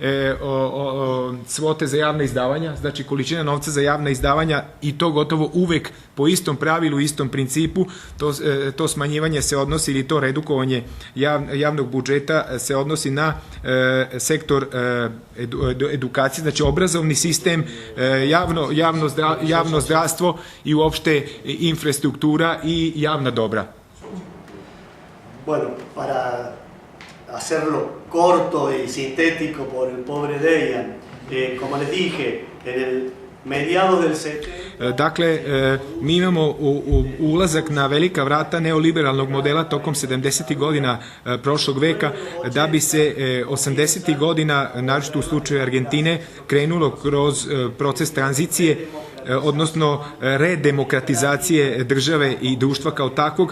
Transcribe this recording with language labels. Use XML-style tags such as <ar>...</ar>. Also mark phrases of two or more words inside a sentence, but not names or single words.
<sr>svote za javna izdavanja, znači količina novca za javna izdavanja i to gotovo uvek po istom pravilu, istom principu, to smanjivanje se odnosi ili to redukovanje javnog budžeta se odnosi na sektor edukacije, znači obrazovni sistem, javno zdravstvo i uopšte infrastruktura i javna dobra.</sr> <es>Bueno, para hacerlo corto y sintético por el pobre Dejan, como les dije, en el mediados del 70...</es> <sr>Dakle, mi imamo ulazak na velika vrata neoliberalnog modela tokom 70. godina prošlog veka, da bi se 80. godina, naročito u slučaju Argentine, krenulo kroz proces tranzicije, odnosno redemokratizacije države i društva kao takvog.</sr>